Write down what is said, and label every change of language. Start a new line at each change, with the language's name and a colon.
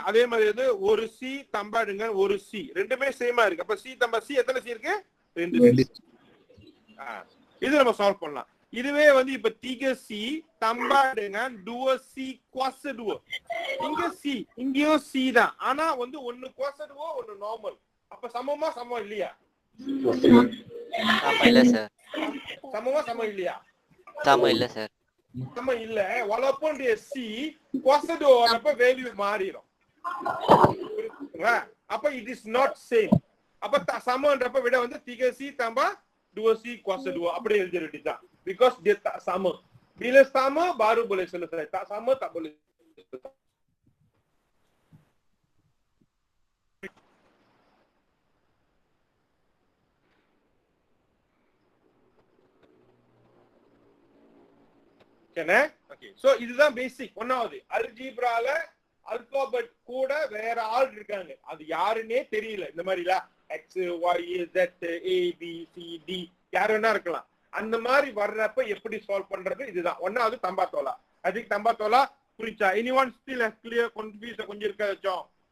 Tamil: அதே மாதிரி வந்து ஒரு c
Malay: tambah dengan
Tamil: ஒரு c. ரெண்டுமே சேமா இருக்கு. அப்ப
Malay: c tambah c
Tamil: எத்தனை c இருக்கு? 2 c. இது நம்ம சால்வ் பண்ணலாம். இதுவே வந்து இப்ப 3C
Malay: tambah dengan
Tamil: 2C
Malay: kuasa 2.
Tamil: இங்க C, இங்கேயும் C தான். ஆனா வந்து ஒன்னு
Malay: kuasa 2,
Tamil: ஒன்னு நார்மல். அப்ப சமமா சமம் இல்லையா? சமம் இல்ல சார். சமமா சமம் இல்லையா? சமம் இல்ல சார். சமம் இல்ல.
Malay: walaupun dia C, kuasa 2
Tamil: வரப்ப வேல்யூ மாறிடும். அப்ப
English: it is not same.
Tamil: அப்ப சமம்ன்றப்ப விட வந்து
Malay: 3C tambah 2C kuasa 2
Tamil: அப்படி எழுத வேண்டியதுதான்.
English: Because
Malay: dia tak sama. Bila sama baru boleh selesai. Tak sama tak boleh selesai.
English: Okay. So
Tamil: இதுதான் பேசிக். ஒன்னாவது அல்ஜீப்ரால அல்பாபெட் கூட வேற ஆள் இருக்காங்க. அது யாருன்னே தெரியல. இந்த மாதிரில x y z a b c d யாருன்னா இருக்கலாம். அந்த மாதிரி வர்றப்ப எப்படி சால்வ் பண்றது இதுதான். ஒன்னாவது தம்பாத்தோலா. அதுக்கு தம்பாத்தோலா புரிச்சா?
English: anyone still has clear confusion
Tamil: கொஞ்சம் இருக்க வச்சோம்.